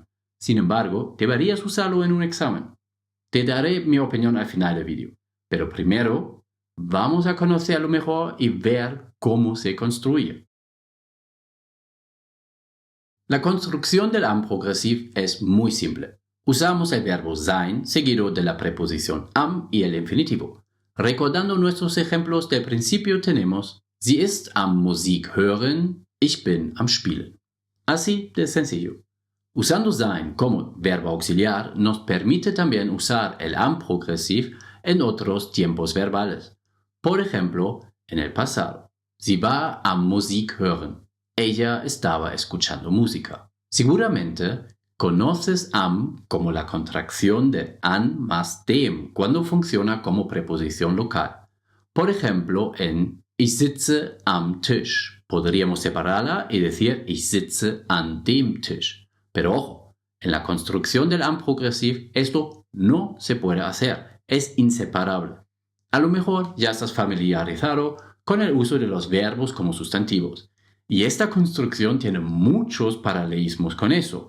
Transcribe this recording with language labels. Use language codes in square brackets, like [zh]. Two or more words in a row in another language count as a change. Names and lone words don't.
[es] Sin embargo, deberías usarlo en un examen. Te daré mi opinión al final del vídeo, pero primero vamos a conocerlo mejor y ver cómo se construye. La construcción del [de] am Progressiv [es] es muy simple. Usamos el verbo sein seguido de la preposición am y el infinitivo. Recordando nuestros ejemplos del principio tenemos [de] Sie ist am Musik hören, ich bin am Spielen. [es] Así de sencillo. Usando sein como verbo auxiliar nos permite también usar el [de] am Progressiv [es] en otros tiempos verbales. Por ejemplo, en el pasado. [de] Sie war am Musik hören. [es] Ella estaba escuchando música. Seguramente conoces am como la contracción de an más dem cuando funciona como preposición local. Por ejemplo, en [de] Ich sitze am Tisch. [es] Podríamos separarla y decir [de] Ich sitze an dem Tisch. [es] Pero ojo, en la construcción del [de] am Progressiv [es] esto no se puede hacer. Es inseparable. A lo mejor ya estás familiarizado con el uso de los verbos como sustantivos. Y esta construcción tiene muchos paralelismos con eso.